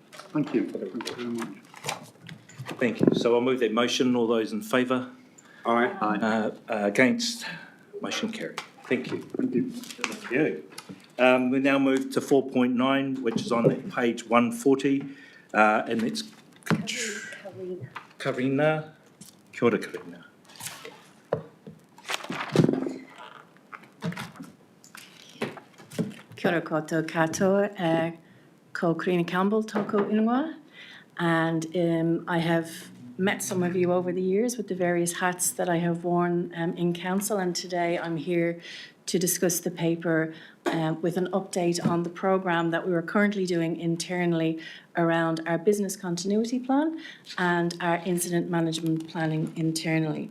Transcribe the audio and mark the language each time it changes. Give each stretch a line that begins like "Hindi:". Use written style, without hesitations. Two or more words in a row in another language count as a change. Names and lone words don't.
English: Thank you. Thank you very much. Thank you. So I'll move that motion. All those in favour? Aye. Against? Motion carried. Thank you. Thank you. Thank you. We now move to 4.9, which is on page 140, and it's Karina.
Māori: Kia ora, Karina. Kia ora koutou katoa, ko Karina Campbell toko ingoa,
English: and I have met some of you over the years with the various hats that I have worn in council, and today I'm here to discuss the paper with an update on the programme that we are currently doing internally around our business continuity plan and our incident management planning internally.